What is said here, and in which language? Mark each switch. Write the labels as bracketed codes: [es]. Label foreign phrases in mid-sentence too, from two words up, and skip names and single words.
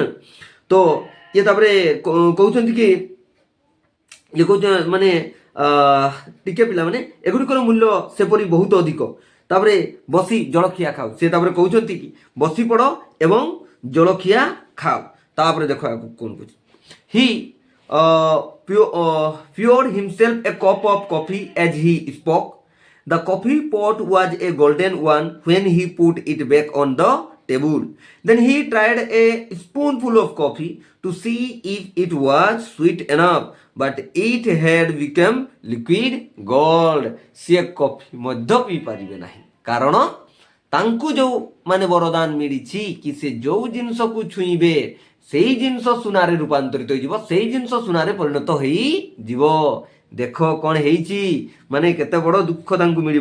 [or] ତ ଇଏ ତାପରେ କହୁଛନ୍ତି କି ଇଏ କହୁଛନ୍ତି ମାନେ ଟିକେ ପିଲାମାନେ ଏଗୁଡ଼ିକର ମୂଲ୍ୟ ସେପରି ବହୁତ ଅଧିକ। ତାପରେ ବସି ଜଳଖିଆ ଖାଉ, ସେ ତାପରେ କହୁଛନ୍ତି କି ବସି ପଡ଼ ଏବଂ ଜଳଖିଆ ଖାଅ। ତାପରେ ଦେଖ ଆଗକୁ କଣ କହୁଛି, [en] ହି poured himself a cup of coffee as he spoke. The coffee pot was a golden one when he put it back on the table. Then he tried a spoonful of coffee to see if it was sweet enough, but it had become liquid gold. [or] ସେ କଫି ମଧ୍ୟ ପିଇ ପାରିବେ ନାହିଁ, କାରଣ ତାଙ୍କୁ ଯେଉଁ ମାନେ ବରଦାନ ମିଳିଛି କି ସେ ଯେଉଁ ଜିନିଷକୁ ଛୁଇଁବେ ସେଇ ଜିନିଷ ସୁନାରେ ରୂପାନ୍ତରିତ ହେଇଯିବ, ସେଇ ଜିନିଷ ସୁନାରେ ପରିଣତ ହେଇଯିବ। ଦେଖ କ'ଣ ହେଇଛି, ମାନେ କେତେ ବଡ଼ ଦୁଃଖ ତାଙ୍କୁ ମିଳିବ।